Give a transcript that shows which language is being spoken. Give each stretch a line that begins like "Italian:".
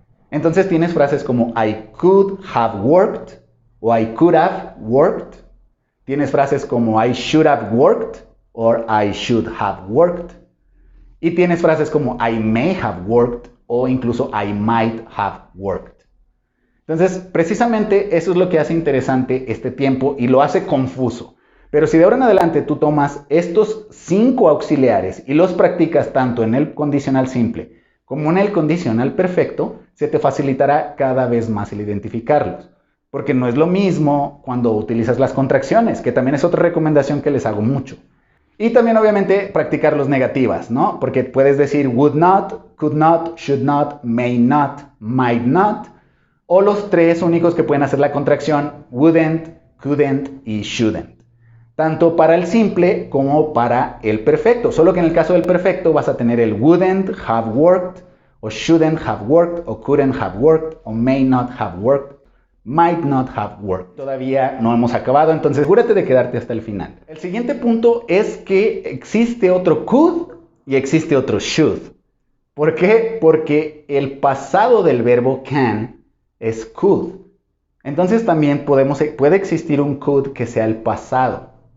Spanish: Entonces tienes frases como
English: I could have worked
Spanish: o
English: I could have worked.
Spanish: Tienes frases como
English: I should have worked or I should have worked.
Spanish: Y tienes frases como
English: I may have worked
Spanish: o incluso
English: I might have worked.
Spanish: Entonces, precisamente eso es lo que hace interesante este tiempo y lo hace confuso. Pero si de ahora en adelante tú tomas estos 5 auxiliares y los practicas tanto en el condicional simple como en el condicional perfecto, se te facilitará cada vez más el identificarlos. Porque no es lo mismo cuando utilizas las contracciones, que también es otra recomendación que les hago mucho. Y también obviamente practicar los negativas, ¿no? Porque puedes decir
English: would not, could not, should not, may not, might not.
Spanish: O los 3 únicos que pueden hacer la contracción, wouldn't, couldn't y shouldn't. Tanto para el simple como para el perfecto. Solo que en el caso del perfecto vas a tener el
English: wouldn't have worked, o shouldn't have worked, o couldn't have worked, o may not have worked, might not have worked.
Spanish: Todavía no hemos acabado, entonces asegúrate de quedarte hasta el final. El siguiente punto es que existe otro could y existe otro should. ¿Por qué? Porque el pasado del verbo can es could. Entonces también puede existir un could que sea el pasado.